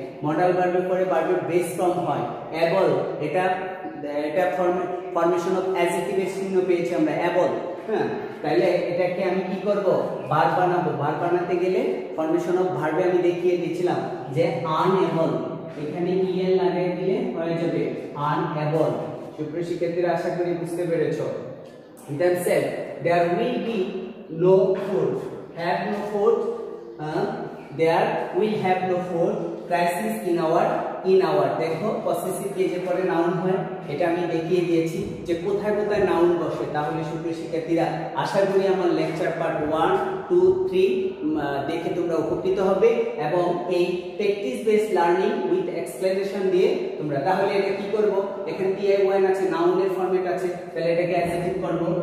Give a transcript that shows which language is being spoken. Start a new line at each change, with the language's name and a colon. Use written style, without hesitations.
Bangla: Modal ভার্বের পরে ভার্বের বেস ফর্ম হয় এবল। এটা ফরমেশন অফ অ্যাডজেক্টিভের চিহ্ন পেয়েছি আমরা, এবল। হ্যাঁ, তাহলে এটাকে আমি কি করব, ভার্ব বানাবো। ভার্ব বানাতে গেলে ফরমেশন অফ ভার্বে আমি দেখিয়ে দিয়েছিলাম যে আনএবল, এখানে ইএল লাগিয়ে দিলে হয়ে যাবে আনএবল। সুপ্রিয় শিক্ষার্থীরা আশা করি বুঝতে পেরেছো।
English: Then said there will be no food, have no food, there will have no food crisis in our
Bangla: দেখো পসেসিভ কেজের পরে নাউন হয়, এটা আমি দেখিয়ে দিয়েছি যে কোথায় কোথায় নাউন বসে। তাহলে সুপ্রিয় শিক্ষার্থীরা আশা করি আমার লেকচার পার্ট 1, 2, 3 দেখে তোমরা উপকৃত হবে এবং এই practice based learning with explanation দিয়ে তোমরা, তাহলে এটা কি করব, এখানে টি-আই-ওয়ান আছে, নাউনের ফরম্যাট আছে, তাহলে এটাকে অ্যাডজেক্টিভ করব।